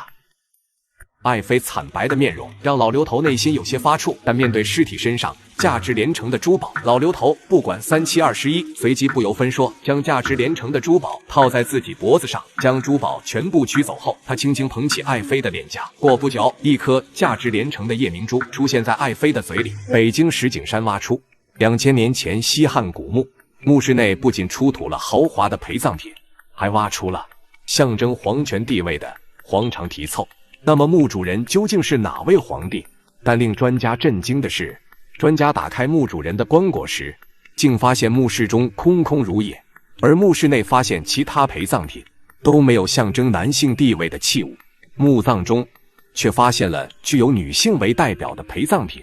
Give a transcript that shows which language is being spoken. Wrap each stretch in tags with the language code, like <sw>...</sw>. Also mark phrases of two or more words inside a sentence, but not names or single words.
<zh>愛妃慘白的面容讓老劉頭內心有些發怵，但面對屍體身上價值連城的珠寶，老劉頭不管3七21，隨即不由分說將價值連城的珠寶套在自己脖子上，將珠寶全部取走後，他輕輕捧起愛妃的臉頰。過不久，一顆價值連城的夜明珠出現在愛妃的嘴裡。北京石景山挖出2000年前西汉古墓，墓室內不僅出土了豪華的陪葬品，還挖出了象徵皇權地位的黄长題凑。那麼墓主人究竟是哪位皇帝？但令專家震驚的是，專家打開墓主人的棺椁時，竟發現墓室中空空如也，而墓室內發現其他陪葬品都沒有象徵男性地位的器物，墓葬中卻發現了具有女性為代表的陪葬品。</zh>